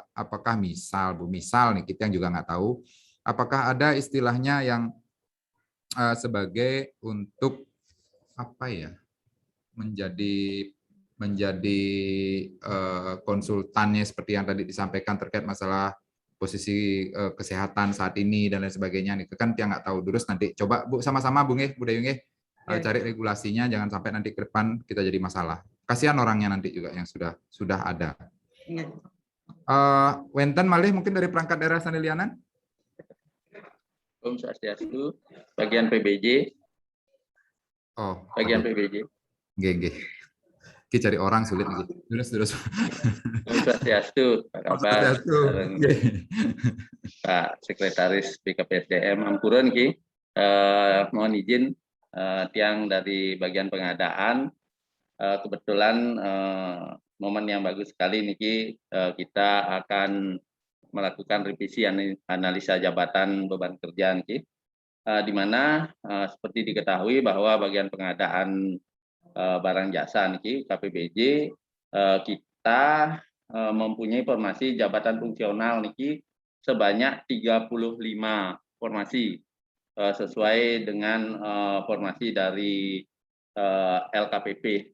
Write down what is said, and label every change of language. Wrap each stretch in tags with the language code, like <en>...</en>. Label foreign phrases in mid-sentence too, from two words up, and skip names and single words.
<id>Apakah misal nih kita yang juga nggak tahu. Apakah ada istilahnya yang sebagai untuk apa ya menjadi konsultannya seperti yang tadi disampaikan terkait masalah posisi kesehatan saat ini dan lain sebagainya nih kan dia nggak tahu Durus nanti coba Bu sama-sama Bu Dayu cari regulasinya jangan sampai nanti ke depan kita jadi masalah. Kasihan orangnya nanti juga yang sudah ada.</id> <ban>Wenten malih</ban> <id>mungkin dari perangkat daerah Sanilianan. Om Swastiastu, bagian PBJ. Oh, bagian PBJ. Nggih. Kita cari orang sulit gitu. Terus. Om Swastiastu, Pak Kabar. Pak Sekretaris BKPSDM Ampurun Ki. Mohon izin tiang dari bagian pengadaan. Kebetulan momen yang bagus sekali niki kita akan melakukan revisi analisa jabatan beban kerja niki, di mana seperti diketahui bahwa bagian pengadaan barang jasa niki KPBJ kita mempunyai formasi jabatan fungsional niki sebanyak 35 formasi sesuai dengan formasi dari LKPP.</id>